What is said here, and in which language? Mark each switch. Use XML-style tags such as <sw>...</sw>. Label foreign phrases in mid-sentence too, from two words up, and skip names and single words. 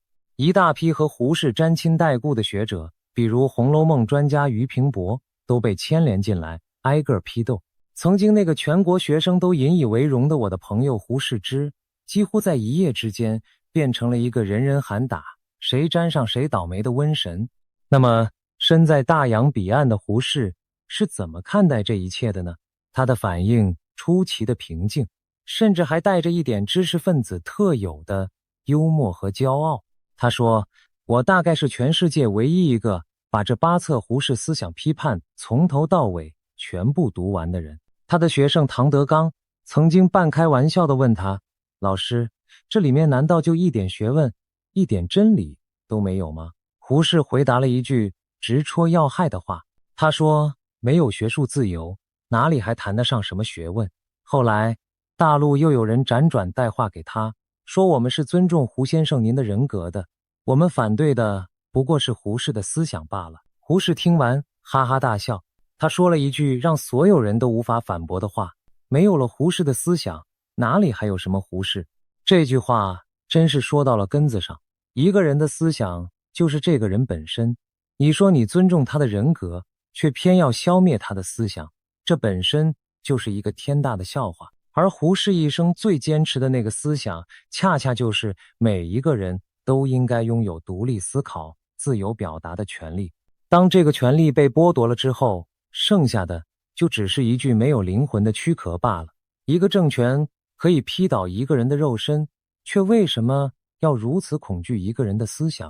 <zh>一大批和胡適沾親帶故的學者，比如《紅樓夢》專家俞平伯，都被牽連進來，挨個批鬥。曾經那個全國學生都引以為榮的我的朋友胡適之，幾乎在一夜之間變成了一個人人喊打，誰沾上誰倒霉的瘟神。那麼身在大洋彼岸的胡適是怎麼看待這一切的呢？他的反應出奇的平靜，甚至還帶着一點知識分子特有的幽默和驕傲。他說，我大概是全世界唯一一個把這8冊胡適思想批判從頭到尾全部讀完的人。他的學生唐德剛曾經半開玩笑地問他，老師，這裡面難道就一點學問，一點真理都沒有嗎？胡適回答了一句直戳要害的話，他說，沒有學術自由，哪裡還談得上什麼學問？後來大陸又有人輾轉帶話給他，說我們是尊重胡先生您的人格的，我們反對的不過是胡適的思想罷了。胡適听完哈哈大笑，他說了一句讓所有人都無法反駁的話，沒有了胡適的思想，哪裡還有什麼胡適？這句話真是說到了根子上，一個人的思想就是這個人本身，你說你尊重他的人格，卻偏要消滅他的思想，這本身就是一個天大的笑話。而胡適一生最堅持的那個思想，恰恰就是每一個人都應該擁有獨立思考、自由表達的權利。當這個權利被剝奪了之後，剩下的就只是一具沒有靈魂的軀殼罷了。一個政權可以批倒一個人的肉身，卻為什麼要如此恐懼一個人的思想？</zh>